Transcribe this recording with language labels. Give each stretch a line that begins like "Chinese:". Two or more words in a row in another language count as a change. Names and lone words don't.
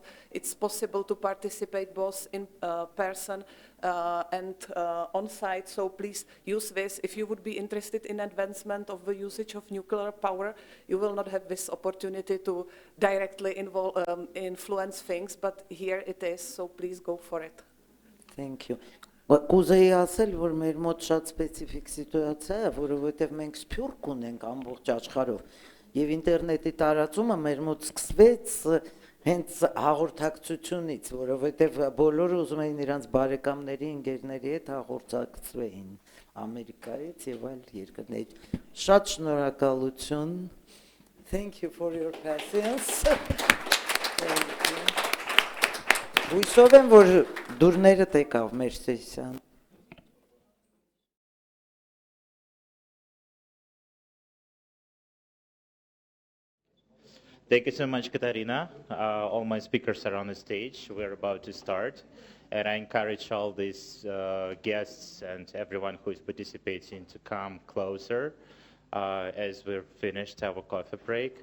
English: It's possible to participate both in person and on site, so please use this. If you would be interested in advancement of the usage of nuclear power, you will not have this opportunity to directly influence things, but here it is, so please go for it. Thank you.
Armenian: Կուզեի ասել, որ մեր մոտ շատ սպეციფიկ սիտուացիա է, որովհետև մենք սփյուռք ունենք ամբողջ աշխարհով, եւ ինտերնետի տարածումը մեր մոտ սկսվեց հենց հաղորդակցությունից, որովհետև բոլորը ուզում էին իրանց բարեկամների, ընկերների հետ հաղորդակցվեին Ամերիկայից եւ այլ երկրներից։ Շատ շնորհակալություն.
English: Thank you for your patience.
Armenian: Հույսով եմ, որ դուրներդ եկավ մեր սեսիան։
English: Thank you so much, Katarina. All my speakers are on the stage. We're about to start. And I encourage all these guests and everyone who is participating to come closer as we're finished our coffee break.